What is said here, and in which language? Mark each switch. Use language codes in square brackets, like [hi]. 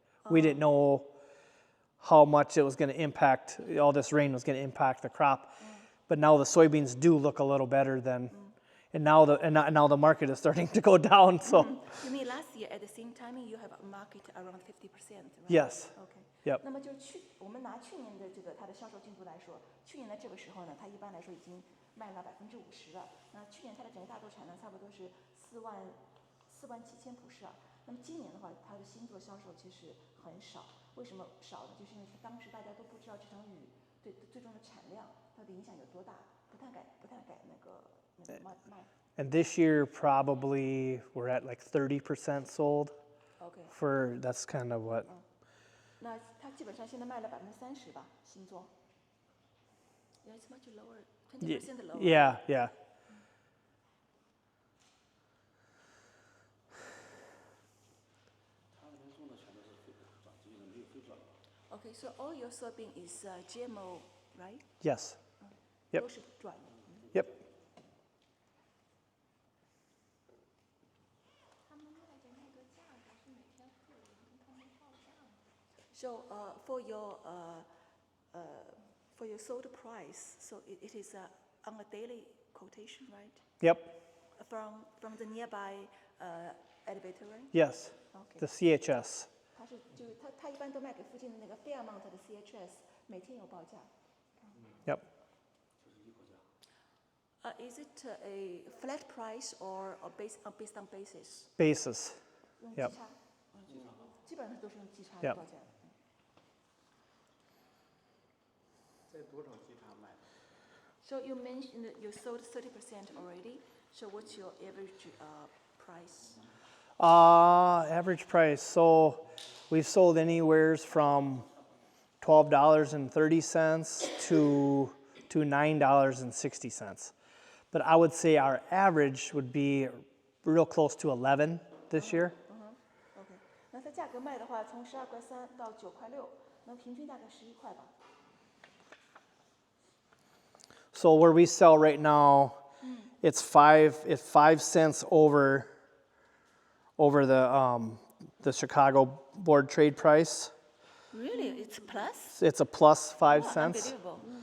[en] We didn't know how much it was going to impact, all this rain was going to impact the crop. But now the soybeans do look a little better than, and now the market is starting to go down. So You mean last year at the same timing you have a market around 50%, right? yes, OK。 yep. [zh] 那么就是我们拿去年的这个它的销售进度来说，去年的这个时候呢，它一般来说已经卖了50%了。那去年它的整个大豆产量差不多是47000普式啊。那么今年的话，它的新作销售其实很少。为什么少呢？就是因为当时大家都不知道这场雨对最终的产量到底影响有多大，不太敢那个卖。 [en] And this year probably we're at like 30% sold. OK。 For that's kind of what. [zh] 那它基本上现在卖了30%吧，新作。 [en] Yeah, it's much lower, 20% lower. Yeah, yeah. OK, so all your soybean is GMO, right? Yes. Yep. [zh] 都是转的。 [en] Yep. So for your sold price, so it is on a daily quotation, right? Yep. From the nearby elevator, right? Yes. OK。 The CHS. [zh] 它一般都卖给附近的那个 Fairmont 的 CHS， 每天有报价。 [en] Yep. Is it a flat price or based on basis? Basis. [zh] 用 [en] Yep. [zh] 基差，基本上都是用基差 [en] Yep. [zh] 报价。在多少基塔买？ [en] So you mentioned that you sold 30% already. So what's your average price? Average price. So we've sold anywhere from $12.30 to $9.60. But I would say our average would be real close to 11 this year. [zh] OK， 那它价格卖的话，从12.3到9.6，那平均大概11块吧。 [en] So where we sell right now, it's 5 cents over the Chicago Board Trade price. Really, it's plus? It's a plus 5 cents. Unbelievable.